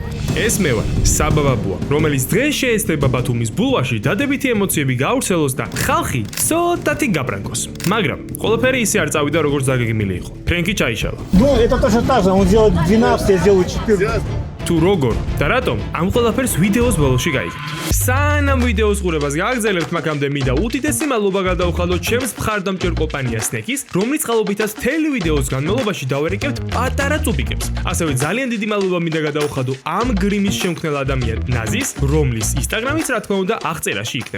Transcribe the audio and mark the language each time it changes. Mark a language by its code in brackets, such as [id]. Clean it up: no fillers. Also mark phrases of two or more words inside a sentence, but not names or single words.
[ka] ეს მე ვარ, საბაბაბუა, რომელიც დღეს შეესწრება ბათუმის ბულვარში დადებითი ემოციები გაავრცელოს და ხალხი ცოტათი გაბრანგოს. მაგრამ ყველაფერი ისე არ წავიდა, როგორც დაგეგმილი იყო. ფრენკი ჩაიშალა. [ru] Ну, это точно так же, он делает 12, я сделаю 14. [ka] თუ როგორ და რატომ ამ ყველაფერს ვიდეოს ბოლოში გაიგეთ. სანამ ვიდეოს ყურებას გააგრძელებთ, მაგამდე მინდა უდიდესი მადლობა გადაუხადოთ ჩემს მხარდამჭერ კომპანია Snack-ის, რომლის წყალობითაც მთელი ვიდეოს განმავლობაში დავერეკებთ პატარა წუბიკებს. ასევე ძალიან დიდი მადლობა მინდა გადაუხადო ამ გრიმის შემქმნელ ადამიან ნაზის, რომლის Instagram-იც რა თქმა უნდა აღწერაში იქნება.